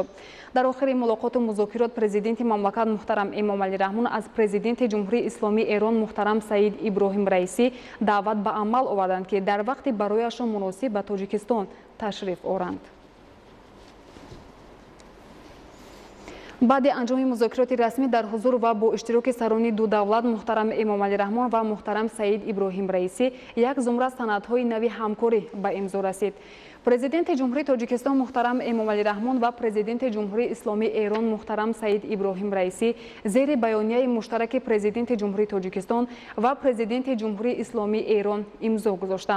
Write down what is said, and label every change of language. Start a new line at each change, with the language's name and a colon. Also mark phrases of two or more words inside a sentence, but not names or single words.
Persian: در آخر ملاقات و مذاکرات پرزیدنت مملکت محترم امامعلی رحمون از پرزیدنت جمهوری اسلامی ایران محترم سعید ابراهیم رئیسی دعوت به عمل آوردند که در وقت برایشان مناسب به تاجیکستان تشریف آورند.
Tajik: баъди анҷоми музокироти расмӣ дар ҳузур ва бо иштироки сарони ду давлат муҳтарам Эмомалӣ Раҳмон ва муҳтарам Саид Иброҳим Раисӣ як зумра санадҳои нави ҳамкорӣ ба имзо расид. Президенти ҷумҳурии Тоҷикистон муҳтарам Эмомалӣ Раҳмон ва Президенти ҷумҳурии Исломии Эрон муҳтарам Саид Иброҳим Раисӣ зери баёнияи муштараки Президенти ҷумҳурии Тоҷикистон ва Президенти ҷумҳурии Исломии Эрон имзо гузоштанд.